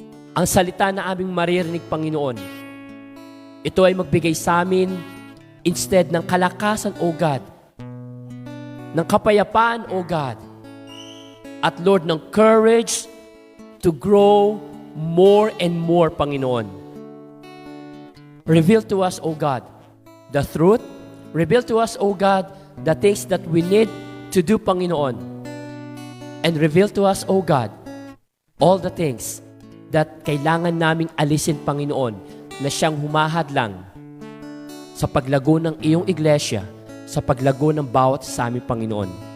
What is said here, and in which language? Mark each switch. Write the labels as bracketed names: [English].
[Filipino] ang salita na aming maririnig, Panginoon, ito ay magbigay sa amin instead ng kalakasan, O God, ng kapayapaan, O God, at Lord, ng [English] courage to grow more and more, [Filipino] Panginoon. [English] Reveal to us, O God, the truth. Reveal to us, O God, the things that we need to do, Panginoon. And reveal to us, O God, all the things that [Filipino] kailangan naming alisin, Panginoon, na siyang humahadlang sa paglago ng iyong iglesia, sa paglago ng bawat sa aming Panginoon.